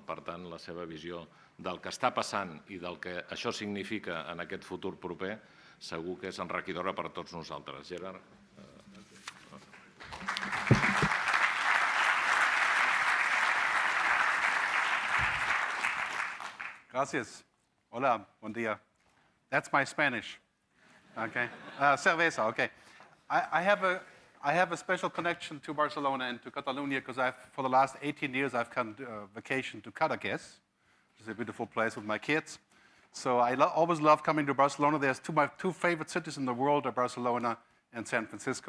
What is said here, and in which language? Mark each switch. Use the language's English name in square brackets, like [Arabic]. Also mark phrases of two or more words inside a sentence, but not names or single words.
[Catalan] Per tant, la seva visió del que està passant i del que això significa en aquest futur proper segur que és enriquidora per a tots nosaltres. Gerard. [Spanish] Gracias. Hola, buen día. [English] That's my Spanish. Okay. Cerveza, okay. I have a special connection to Barcelona and to Catalonia because for the last 18 years I've come vacation to Cadaqués, which is a beautiful place with my kids. So I always love coming to Barcelona. There's my two favorite cities in the world are Barcelona and San Francisco.